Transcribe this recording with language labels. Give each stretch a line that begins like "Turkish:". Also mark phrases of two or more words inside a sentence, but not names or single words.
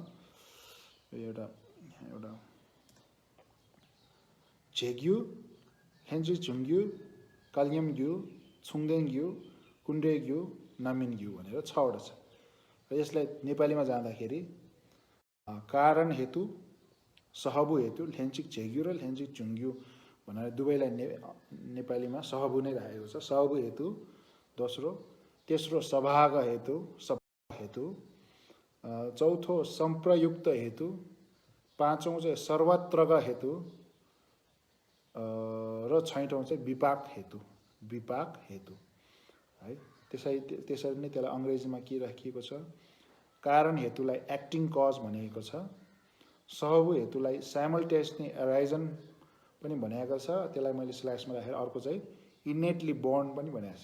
Nepali: एउटा झेग्यु, ह्यान्चेक झुङ्ग्यु, कालियमग्यु, छुङदेनग्यु, कुन्ड्रेग्यु, नामिनग्यु भनेर 6वटा छ। र यसलाई नेपालीमा जाँदाखेरि कारण हेतु, सहभू हेतु, ह्यान्चेक झेग्यु र ह्यान्चेक झुङ्ग्यु भनेर दुवैलाई नेपालीमा सहभू नै राखेको छ। सहभू हेतु दोस्रो, तेस्रो सभाग हेतु, हेतु, चौथो सम्प्रयुक्त हेतु, पाँचौँ चाहिँ सर्वत्रग हेतु, र छैठौँ चाहिँ विपाक हेतु, विपाक हेतु है। त्यसरी नै त्यसलाई अङ्ग्रेजीमा के राखिएको छ? कारण हेतुलाई
English: acting cause
Nepali: भनिएको छ। सहभू हेतुलाई
English: simultaneously arisen
Nepali: पनि भनिएको छ। त्यसलाई मैले स्लाइड्समा राखेर अर्को चाहिँ
English: innately born
Nepali: पनि भनेको छ।